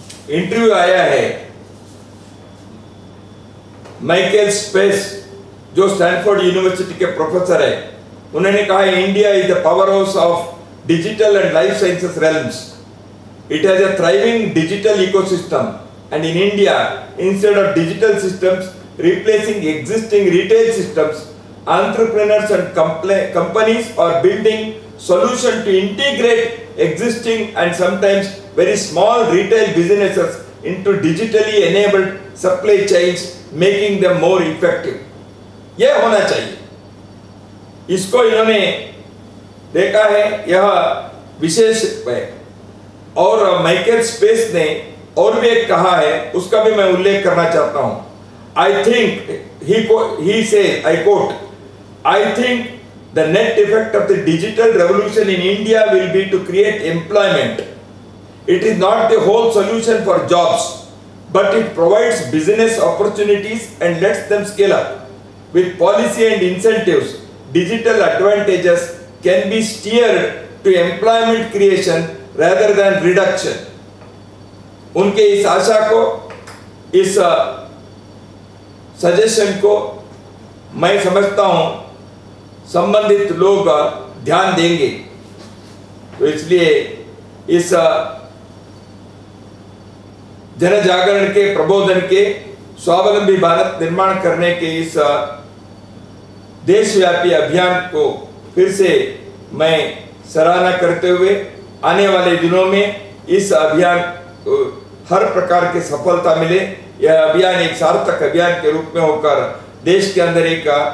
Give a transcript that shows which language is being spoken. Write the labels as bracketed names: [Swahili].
[Hindi] Interview आया है, Michael space जो स्टैनफोर्ड यूनिवर्सिटी के प्रोफेसर है, उन्होंने कहा [English] India is the power house of digital and life sciences realms. It has a thriving digital ecosystem, and in India, instead of digital systems replacing existing retail systems, entrepreneurs and companies are building solutions to integrate existing and sometimes very small retail businesses into digitally enabled supply chains, making them more effective. [Hindi] यह होना चाहिए। इसको इन्होंने देखा है, यह विशेष है। और माइकल स्पेस ने और भी एक कहा है, उसका भी मैं उल्लेख करना चाहता हूं। [English] I think he say I quote, I think the net effect of the digital revolution in India will be to create employment. It is not the whole solution for jobs, but it provides business opportunities and lets them scale up. With policy and incentives, digital advantages can be steered to employment creation rather than reduction. [Hindi] उनके इस आशा को, इस suggestion को मैं समझता हूं संबंधित लोग ध्यान देंगे। तो इसलिए इस जन जागरण के, प्रबोधन के, स्वावलंबी भारत निर्माण करने के इस देशव्यापी अभियान को फिर से मैं सराहना करते हुए आने वाले दिनों में इस अभियान को हर प्रकार की सफलता मिले, यह अभियान एक सार्थक अभियान के रूप में होकर देश के अंदर एक